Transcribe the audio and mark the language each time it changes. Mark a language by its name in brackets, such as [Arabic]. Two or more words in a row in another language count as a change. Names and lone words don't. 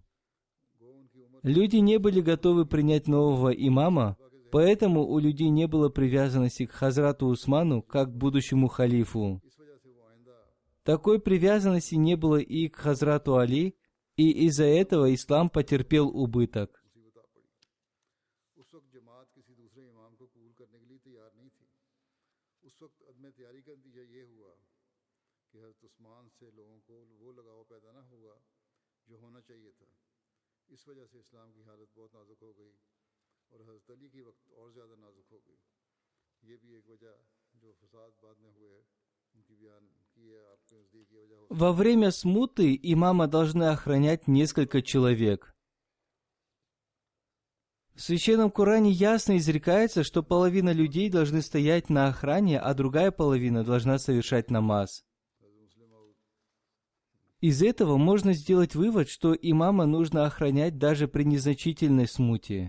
[Russian] Люди не были готовы принять нового имама, поэтому у людей не было привязанности к Хазрату Усману как к будущему халифу. Такой привязанности не было и к Хазрату Али, и из-за этого ислам потерпел убыток. [Urdu] تیار نہیں تھی. اس وقت عدم تیاری کا نتیجہ یہ ہوا کہ حضرت عثمان سے لوگوں کو وہ لگاؤ پیدا نہ ہوا جو ہونا چاہیے تھا. اس وجہ سے اسلام کی حالت بہت نازک ہو گئی اور حضرت علی کی وقت اور زیادہ نازک ہو گئی. یہ بھی ایک وجہ جو فساد بعد میں ہوئے ان کی بیان کی ہے آپ کے نزدیک یہ وجہ ہو. [Russian] Во время смуты имама должны охранять несколько человек. В Священном Коране ясно изрекается, что половина людей должны стоять на охране, а другая половина должна совершать намаз. Из этого можно сделать вывод, что имама нужно охранять даже при незначительной смуте.